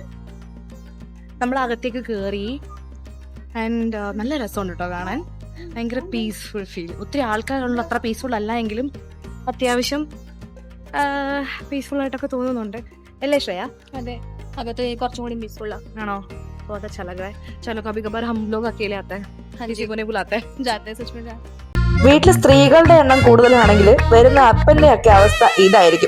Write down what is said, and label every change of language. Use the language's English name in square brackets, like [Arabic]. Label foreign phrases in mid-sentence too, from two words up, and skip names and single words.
[Malayalam] നമ്മൾ അകത്തേക്ക് കേറി. ആൻഡ് നല്ല രസമുണ്ട് കേട്ടോ കാണാൻ. ഭയങ്കര [English] peaceful feel. [Malayalam] ഒത്തിരി ആൾക്കാരുള്ള അത്ര പീസ്ഫുൾ അല്ല എങ്കിലും അത്യാവശ്യം പീസ്ഫുൾ ആയിട്ടൊക്കെ തോന്നുന്നുണ്ട് അല്ലേ ശ്രേയ? അതെ, അകത്ത് കുറച്ചും കൂടി പീസ്ഫുൾ ആണോ? [Hindi] बहुत अच्छा लग रहा है. चलो कभी कभार हम लोग अकेले आते हैं, किसी को नहीं बुलाते हैं, जाते हैं सच में. [Malayalam] വീട്ടിൽ സ്ത്രീകളുടെ എണ്ണം കൂടുതലാണെങ്കിൽ വരുന്ന അപ്പന്റെ ഒക്കെ അവസ്ഥ ഇതായിരിക്കും.